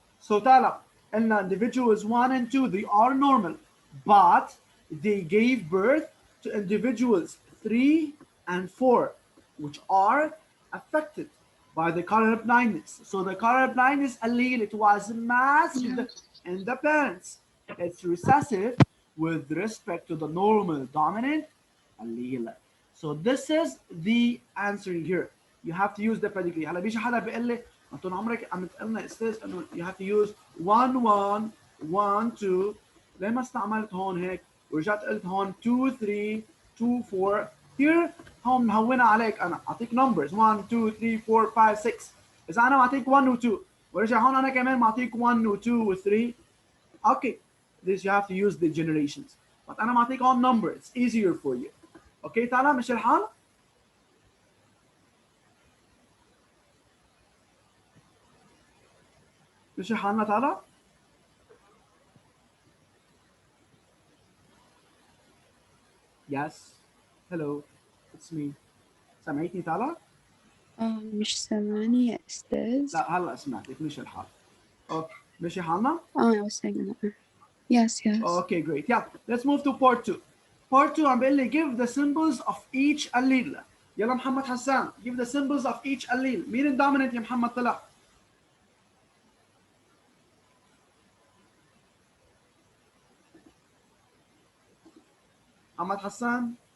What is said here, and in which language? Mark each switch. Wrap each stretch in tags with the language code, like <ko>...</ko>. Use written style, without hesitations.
<en>So Tala, and individuals 1 and 2, they are normal, but they gave birth to individuals 3 and 4, which are affected by the color blindness. So the color blindness allele, it was masked in the parents. It's recessive with respect to the normal dominant allele. So this is the answer here. You have to use the pedigree.</en> <ar>هلا بيجي حدا بيقول لي انتم عمرك عم تقلنا استاذ انه</ar> <en>you have to use</en> <ar>1 1 1 2، ليه ما استعملت هون هيك ورجعت قلت هون 2 3 2 4.</ar> <en>Here</en> <ar>هون مهونه عليك، انا اعطيك</ar> <en>numbers</en> <ar>1 2 3 4 5 6. اذا انا معطيك 1 و 2 ورجع هون انا كمان معطيك 1 و 2 و 3.</ar> <en>Okay, this you have to use the generations. But</en> <ar>انا معطيك هون</ar> <en>number, it's easier for you. Okay,</en> <ar>تعالى مش الحال؟ مش حالنا تعالى؟</ar> <en>Yes. Hello. It's me.</en> <ar>سمعتني تعالى؟ مش سامعني يا أستاذ. لا هلا سمعتك مش الحال.</ar> <en>Okay.</en> <ar>ماشي حالنا؟</ar> <en>I was saying that. Yes. Okay, great. Yeah, let's move to part 2. Part 2</en> <ar>عم بقول لي</ar> <en>give the symbols of each allele.</en> <ar>يلا</ar> <en>محمد حسان give the symbols of each allele.</en> <ar>مين الدوميننت يا محمد طلع؟ محمد حسان.</ar>